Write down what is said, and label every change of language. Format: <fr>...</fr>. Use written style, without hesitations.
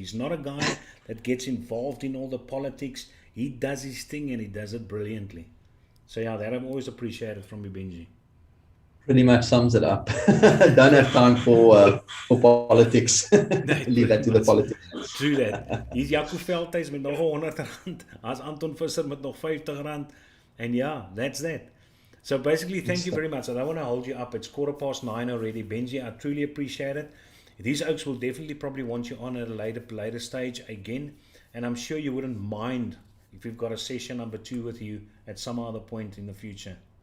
<en>He's not a guy that gets involved in all the politics. He does his thing and he does it brilliantly. So yeah, that I've always appreciated from you, Benji. Pretty much sums it up. Don't have time for politics. Leave that to the politicians. True that.</en> <af>Hier's Jaco Veldhuis met nog R100. Hier's Anton Visser met nog R50.</af> <en>And yeah, that's that. So basically, thank you very much. I don't want to hold you up. It's 9:15 already. Benji, I truly appreciate it. These oaks will definitely probably want you on at a later stage again. and I'm sure you wouldn't mind if we've got a session number 2 with you at some other point in the future.</en>